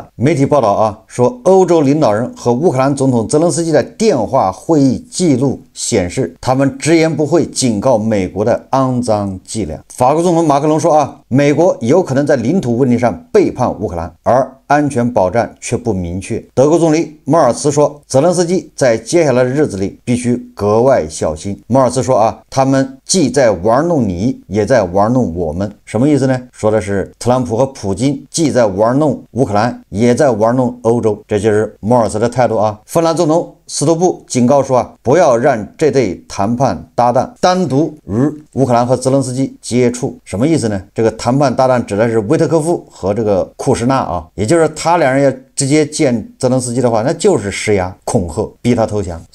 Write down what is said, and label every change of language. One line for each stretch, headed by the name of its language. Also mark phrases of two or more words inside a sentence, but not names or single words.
Chinese: 媒體報道說歐洲領導人和烏克蘭總統澤連斯基的電話會議記錄顯示，他們們直言不諱警告美國的肮髒伎倆。法國總統馬克龍說啊，美国有可能在領土問題上背叛烏克蘭，而安全保障卻不明確。德國總理莫爾茨說，澤連斯基在接下來的日子裡必須格外小心。莫爾茨說啊，他們既在玩弄你，也在玩弄我們。什麼意思呢？說的是特朗普和普京既在玩弄烏克蘭，也在玩弄歐洲，这就是莫尔茨的態度啊。芬蘭總統斯托布警告說啊，不要讓這對談判搭檔單獨與烏克蘭和澤連斯基接觸。什麼意思呢？這個談判搭檔指的是維特科夫和這個庫什納啊，也就是他兩人要直接見澤連斯基的話，那就是施壓恐嚇，逼他投降。